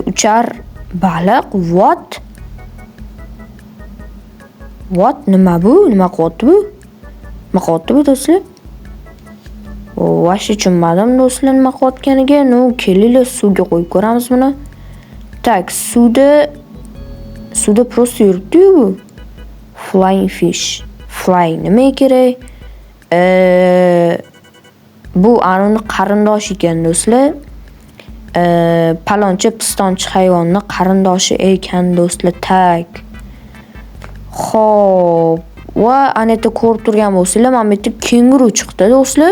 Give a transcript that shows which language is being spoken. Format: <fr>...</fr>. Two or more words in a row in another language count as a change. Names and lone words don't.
<uz>Uchar baliq. What? Nima bu? Nima qilyapti bu? Nima qilyapti bu do'stlar? Vashi tushunmadim do'stlar nima qilayotganiga. Kelinglar suvga qo'yib ko'ramiz buni. Tak, suvda просто yuribdi bu.</uz> <en>Flying fish.</en> <uz>Fly nima kerak? Bu uni qarindoshi ekan do'stlar. Palonchi pistonchi hayvonning qarindoshi ekan do'stlar. Tak. Xo'p, va aneta ko'rib turgan bo'lsanglar, men bu yerda kenguru chiqdi do'stlar.</uz>